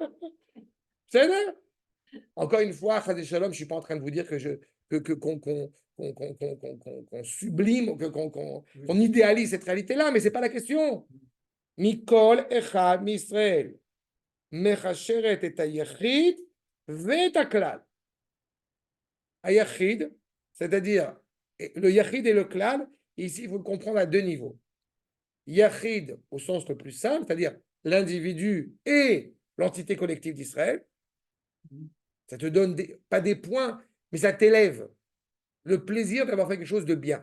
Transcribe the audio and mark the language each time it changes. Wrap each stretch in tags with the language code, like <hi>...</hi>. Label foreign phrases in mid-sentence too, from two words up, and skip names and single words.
<fr>C'est là. Encore une fois,</fr> <he>חס ושלום,</he> <fr>je ne suis pas en train de vous dire qu'on qu'on sublime, qu'on idéalise cette réalité-là, mais ce n'est pas la question.</fr> <he>מכל אחד מישראל, מקשרת את היחיד ואת הכלל. Hayachid,</he> <fr>c'est-à-dire le yachid et le klal, ici il faut le comprendre à deux niveaux. Yachid au sens le plus simple, c'est-à-dire l'individu et l'entité collective d'Israël. Ça te donne pas des points, mais ça t'élève le plaisir d'avoir fait quelque chose de bien.</fr>